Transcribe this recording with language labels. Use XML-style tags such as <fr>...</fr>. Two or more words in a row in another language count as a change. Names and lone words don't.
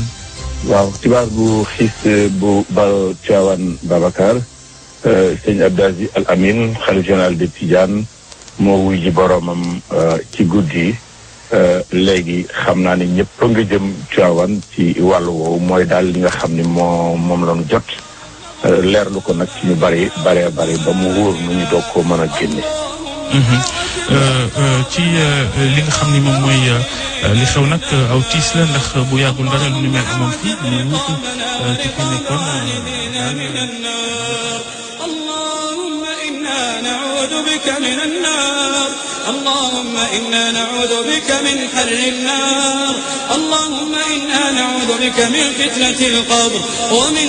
<wo>waaw xibaar bu xiis bu bawoo Tiwaawan Babacar sëñ Abdou Aziz Al Amin xalifa</wo> <fr>général de</fr> <wo>Tidiane moo wuy ji boromam ci guddi léegi xam naa ne ñëpp nga jëm Tiwaawan ci wàllu woowu mooy daal li nga xam ni moom la ñu jot leerlu ko nag ci ñu bari ba mu wóor nu ñu doog koo mën a génne. ci li nga xam ni moom mooy li xew nag aw tiis la ndax bu yàggul dara lu ni mel amoon fii mu wutu ci fi nekkoon</wo> <ar>اللهم إنا نعوذ بك من النار اللهم إنا نعوذ بك من حر النار اللهم إنا نعوذ بك من فتنة القبر ومن</ar>